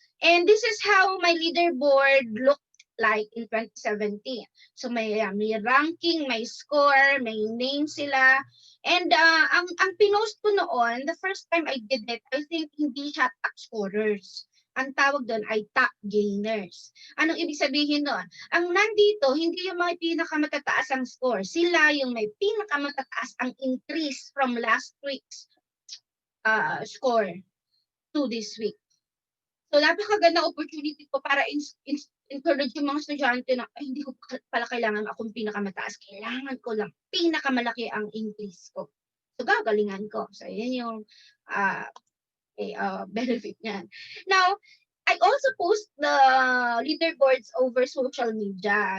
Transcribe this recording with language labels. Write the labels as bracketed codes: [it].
[en] And this is how my leaderboard looked like in 2017. [tl] So may ranking, may score, may name sila. [en] And [tl] ang pinost ko noon, [en] the first time I did it, I think hindi siya top scorers. [tl] Ang tawag doon ay top gainers. Anong ibig sabihin doon? Ang nandito, hindi yung may pinakamatataas ang score. Sila yung may pinakamatataas ang increase from last week's score to this week. So, napakaganda opportunity ko para encourage yung mga estudyante na hindi ko pala kailangan akong pinakamataas. Kailangan ko lang pinakamalaki ang increase ko. So, gagalingan ko. So, yan yung benefit niyan. [en] Now, I also post the leaderboards over social media.